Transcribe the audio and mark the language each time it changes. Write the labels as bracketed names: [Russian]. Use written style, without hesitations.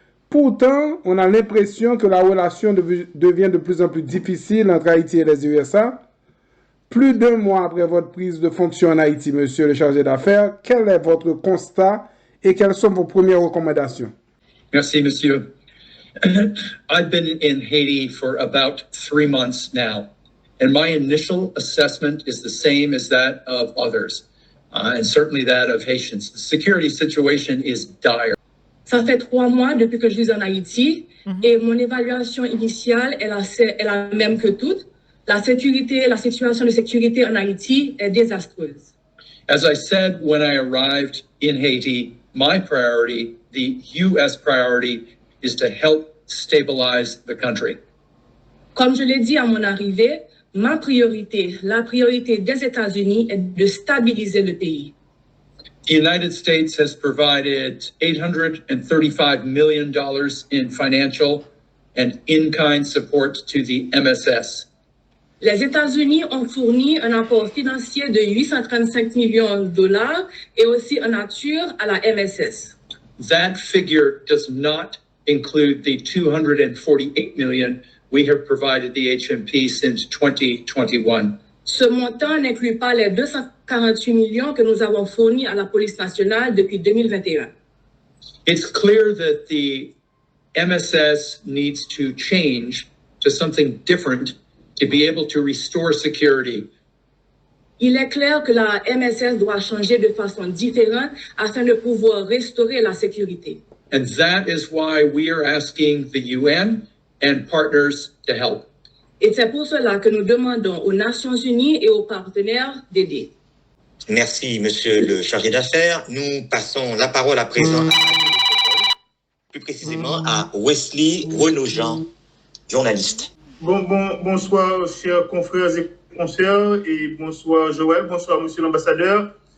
[French] Pourtant, on a l'impression que la relation devient de plus en plus difficile entre Haïti et les USA. Plus d'1 mois après votre prise de fonction en Haïti, monsieur le chargé d'affaires, quel est votre constat et quelles sont vos premières recommandations? Merci, monsieur. [English] I've been in Haiti for about 3 months now, and my initial assessment is the same as that of others, and certainly that of Haitians. The security situation is dire. [French] Ça fait 3 mois depuis que je vis en Haïti, et mon évaluation initiale est la même que toutes. La situation de sécurité en Haïti est désastreuse. [English] As I said when I arrived in Haiti, my priority, the U.S. priority, is to help stabilize the country. [French] Comme je l'ai dit à mon arrivée, ma priorité, la priorité des États-Unis est de stabiliser le pays. [English] The United States has provided $835 million in financial and in-kind support to the MSS. [French] Les États-Unis ont fourni un apport financier de 835 millions de dollars et aussi en nature à la MSS. [English] That figure does not include the $248 million we have provided the HMP since 2021. [French] Ce montant n'inclut pas les 248 millions que nous avons fournis à la police nationale depuis 2021. [English] It's clear that the MSS needs to change to something different to be able to restore security. [French] Il est clair que la MSS doit changer de façon différente afin de pouvoir restaurer la sécurité. [English] And that is why we are asking the UN and partners to help. [French] Et c'est pour cela que nous demandons aux Nations Unies et aux partenaires d'aider. Merci, monsieur le chargé d'affaires. Nous passons la parole à présent, plus précisément à Wesley Renaud-Jean, journaliste. Bonsoir, chers confrères et consoeurs, et bonsoir, Joël, bonsoir, monsieur l'ambassadeur.